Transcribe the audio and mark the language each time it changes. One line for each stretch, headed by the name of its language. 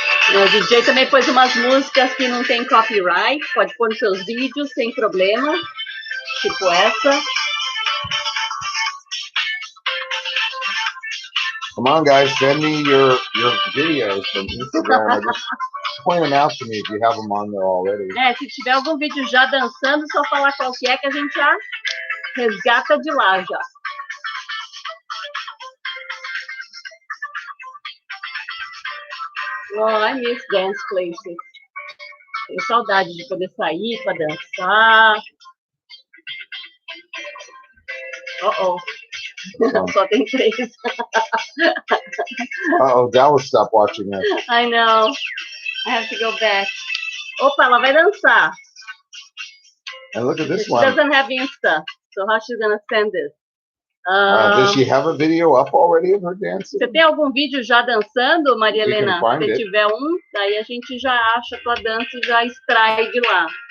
Portuguese: O DJ também pôs umas músicas que não tem copyright, pode pôr nos seus vídeos sem problema, tipo essa.
English: Come on, guys, send me your videos from Instagram. Just point them out to me if you have them on there already.
Portuguese: Se tiver algum vídeo já dançando, só falar qual que a gente já resgata de lá já.
English: Oh, I miss dance places.
Portuguese: Tenho saudade de poder sair para dançar. Só tem 3.
English: Dallas stopped watching us. I know. I have to go back.
Portuguese: Opa, ela vai dançar.
English: And look at this She one. doesn't have Insta, so how she's gonna send this? Does she have a video up already of her dancing?
Portuguese: Você tem algum vídeo já dançando, Maria Helena? Se você tiver um, daí a gente já acha a tua dança e já extrai de lá.